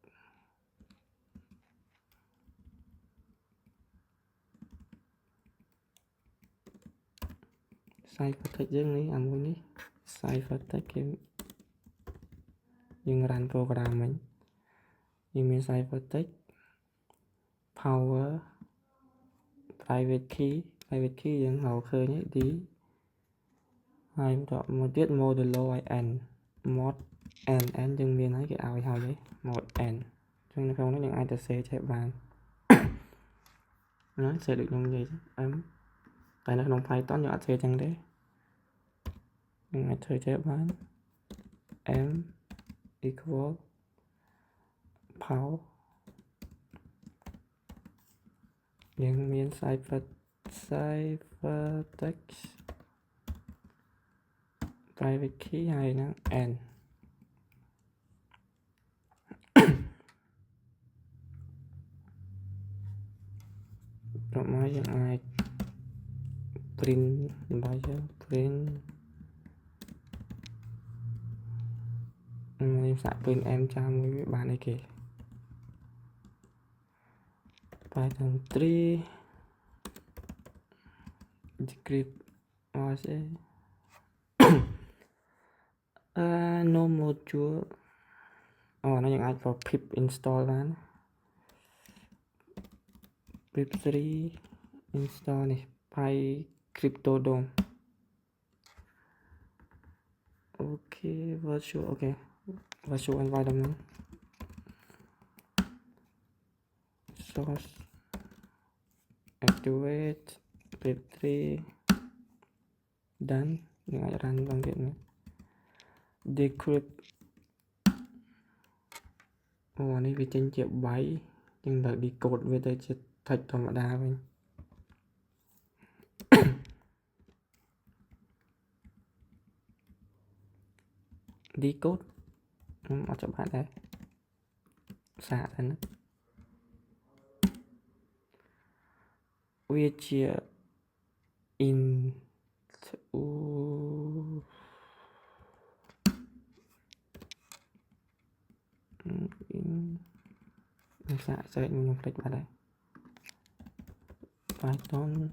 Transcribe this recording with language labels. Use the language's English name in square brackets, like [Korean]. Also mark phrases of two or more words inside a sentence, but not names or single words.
[English] cipher text [Khmer] យើងនេះអាមួយនេះ [English] cipher text [Khmer] គេយើង run program វិញយើងមាន [English] cipher text power private key [Khmer] យើងហៅឃើញD ហើយបន្តមកទៀត modulo ឲ្យ [English] n mod n [Khmer] យើងមានហើយគេឲ្យហើយ [English] mod n [Khmer] ចឹងនៅក្នុងនេះយើងអាចទៅសេចេះបាន ណាសេដូចខ្ញុំនិយាយតែនៅក្នុង Python យើងអត់សេចឹងទេយើងអាចធ្វើចេះបាន [English] m equal power [Khmer] យើងមាន cipher [English] text private key [Khmer] ហើយនឹង n ប្រហែលយើងអាច print របស់យើង print ខ្ញុំសាក print m ចាំមួយវាបានអីគេ [English] Python 3 decrypt RSA no module [Khmer] នេះយើងអាច [English] for pip install បាន pip 3 install នេះ PyCryptodome អូខេ virtual environment source activate pip 3 done [Khmer] យើងអាច run បានទៀតនេះ decrypt នេះវាចេញជាbyte យើងត្រូវ decode វាទៅជា text ធម្មតាវិញ decode អត់ច្បាស់ដែរសាកទៅណាវាជា in សាក search ខ្ញុំភ្លេចបាត់ហើយ Python